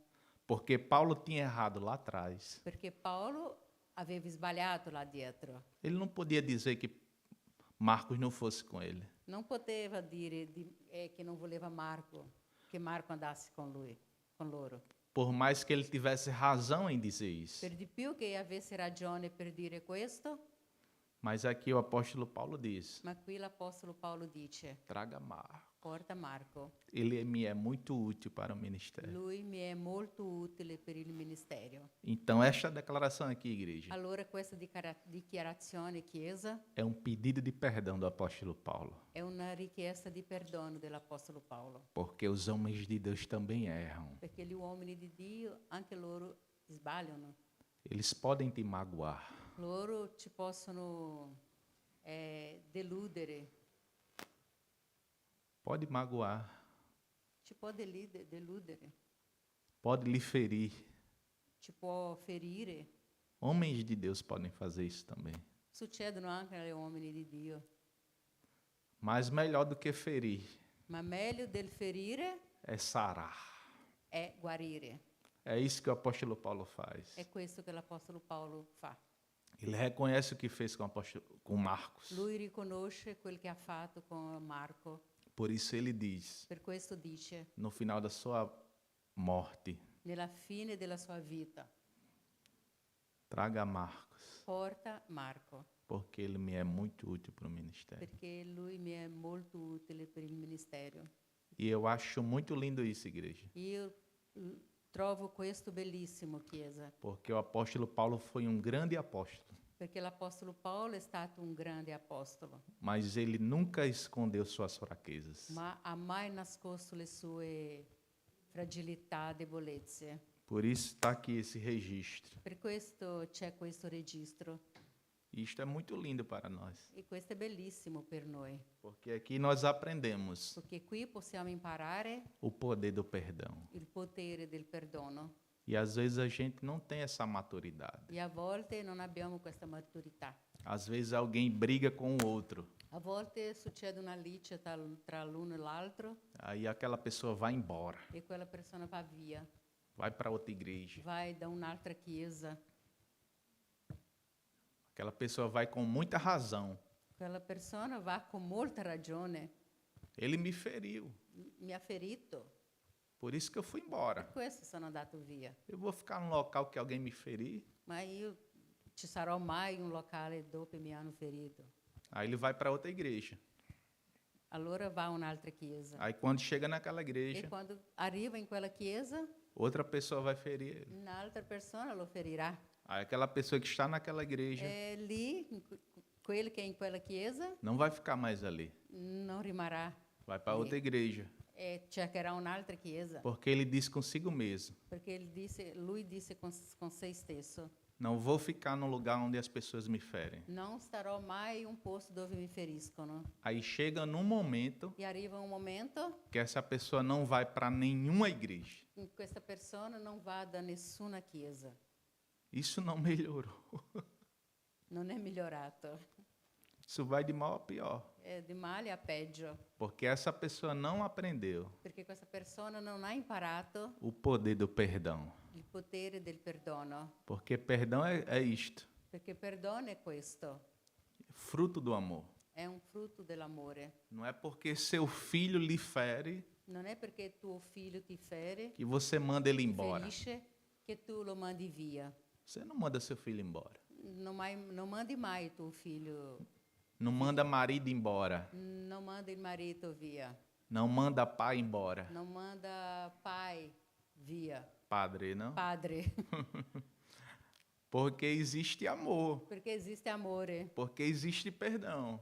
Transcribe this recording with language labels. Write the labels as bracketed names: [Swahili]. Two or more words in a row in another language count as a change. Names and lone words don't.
[Portuguese] Porque Paulo tinha errado lá atrás. [Italian] Perché Paolo aveva sbagliato là dietro. [Portuguese] Ele não podia dizer que Marcos não fosse com ele. [Italian] Non poteva dire che non voleva che Marco andasse con lui, con loro. [Portuguese] Por mais que ele tivesse razão em dizer isso. [Italian] Per di più che avesse ragione per dire questo, [Portuguese] Mas aqui o apóstolo Paulo diz: [Italian] ma qui l'Apostolo Paolo dice: [Portuguese] traga Marcos. [Italian] porta Marco. [Portuguese] Ele me é muito útil para o ministério. [Italian] Lui mi è molto utile per il ministero. [Portuguese] Então, esta declaração aqui, igreja, [Italian] Allora questa dichiarazione, Chiesa, [Portuguese] é um pedido de perdão do apóstolo Paulo. [Italian] è una richiesta di perdono dell'Apostolo Paolo. [Portuguese] Porque os homens de Deus também erram. [Italian] Perché gli uomini di Dio, anche loro, sbagliano. [Portuguese] Eles podem te magoar. [Italian] Loro ci possono deludere, [Portuguese] Pode magoar. [Italian] ci può deludere, [Portuguese] Pode lhe ferir. [Italian] ci può ferire. [Portuguese] Homens de Deus podem fazer isso também. [Italian] Succedono anche agli uomini di Dio. [Portuguese] Mas melhor do que ferir [Italian] Ma meglio del ferire [Portuguese] é sarar. [Italian] è guarire. [Portuguese] É isso que o apóstolo Paulo faz. [Italian] È questo che l'Apostolo Paolo fa. [Portuguese] Ele reconhece o que fez com Marcos. [Italian] Lui riconosce quel che ha fatto con Marco. [Portuguese] Por isso ele diz, [Italian] Per questo dice, [Portuguese] no final da sua morte, [Italian] nella fine della sua vita, [Portuguese] traga Marcos, [Italian] porta Marco, [Portuguese] porque ele me é muito útil para o ministério. [Italian] perché lui mi è molto utile per il ministero. [Portuguese] E eu acho muito lindo isso, igreja. [Italian] Io trovo questo bellissimo, Chiesa, [Portuguese] Porque o apóstolo Paulo foi um grande apóstolo, [Italian] perché l'Apostolo Paolo è stato un grande apostolo, [Portuguese] mas ele nunca escondeu suas fraquezas. [Italian] ma ha mai nascosto le sue fragilità, debolezze. [Portuguese] Por isso está aqui esse registro. [Italian] Per questo c'è questo registro [Portuguese] E isto é muito lindo para nós, [Italian] e questo è bellissimo per noi, [Portuguese] porque aqui nós aprendemos [Italian] perché qui possiamo imparare [Portuguese] o poder do perdão. [Italian] il potere del perdono [Portuguese] E às vezes a gente não tem essa maturidade. [Italian] e a volte non abbiamo questa maturità. [Portuguese] Às vezes alguém briga com o outro, [Italian] A volte succede una lice tra l'uno e l'altro [Portuguese] aí aquela pessoa vai embora, [Italian] e quella persona va via, [Portuguese] vai para outra igreja. [Italian] vai da un'altra chiesa. [Portuguese] Aquela pessoa vai com muita razão. [Italian] Quella persona va con molta ragione. [Portuguese] Ele me feriu, [Italian] Mi ha ferito, [Portuguese] por isso que eu fui embora. [Italian] per questo sono andato via. [Portuguese] Eu vou ficar num local que alguém me ferir? [Italian] Ma io ci sarò mai in un locale dove mi hanno ferito? [Portuguese] Aí ele vai para outra igreja. [Italian] Allora va a un'altra chiesa. [Portuguese] Aí quando chega naquela [Italian] E [Portuguese] igreja, [Italian] quando arriva in quella chiesa, [Portuguese] outra pessoa vai ferir ele. [Italian] un'altra persona lo ferirà. [Portuguese] Aí aquela pessoa que está naquela igreja [Italian] E lì, quello che è in quella chiesa, [Portuguese] não vai ficar mais ali. [Italian] non rimarrà [Portuguese] Vai para outra igreja. [Italian] e cercherà un'altra chiesa. [Portuguese] Porque ele diz consigo mesmo: [Italian] Perché lui disse con se stesso, [Portuguese] não vou ficar num lugar onde as pessoas me ferem. [Italian] non starò mai in un posto dove mi feriscono. [Portuguese] Aí chega num momento [Italian] E arriva un momento [Portuguese] que essa pessoa não vai para nenhuma igreja. [Italian] in cui questa persona non va da nessuna chiesa. [Portuguese] Isso não melhorou. [Italian] non è migliorato. [Portuguese] Isso vai de mal a pior. [Italian] È di male a peggio, [Portuguese] Porque essa pessoa não aprendeu [Italian] perché questa persona non ha imparato [Portuguese] o poder do perdão. [Italian] il potere del perdono, [Portuguese] Porque perdão é isto, [Italian] perché perdono è questo, [Portuguese] fruto do amor. [Italian] è un frutto dell'amore. [Portuguese] Não é porque seu filho lhe fere [Italian] Non è perché tuo figlio ti fere, [Portuguese] que você manda ele [Italian] ti [Portuguese] embora. [Italian] ferisce, che tu lo mandi via. [Portuguese] Você não manda seu filho embora. [Italian] Non mandi mai tuo figlio, [Portuguese] Não manda marido embora. [Italian] non manda il marito via, [Portuguese] Não manda pai embora. [Italian] non manda pai via, [Portuguese] Padre, não? [Italian] padre, [Portuguese] Porque existe amor. [Italian] perché esiste amore, [Portuguese] Porque existe perdão.